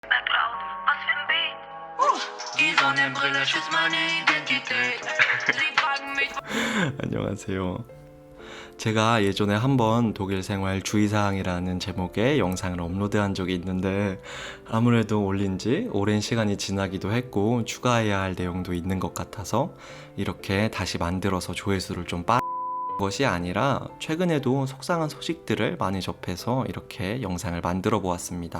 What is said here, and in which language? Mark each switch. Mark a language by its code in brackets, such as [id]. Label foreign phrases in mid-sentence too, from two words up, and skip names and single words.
[de] McLeod, als wir im Beat. Die Sonnenbrille schützt meine Identität. Sie fragen mich. [ko] 안녕하세요. 제가 예전에 한번 독일 생활 주의사항이라는 제목의 영상을 업로드한 적이 있는데 아무래도 올린 지 오랜 시간이 지나기도 했고 추가해야 할 내용도 있는 것 같아서 이렇게 다시 만들어서 조회수를 좀 것이 아니라 최근에도 속상한 소식들을 많이 접해서 이렇게 영상을 만들어 보았습니다.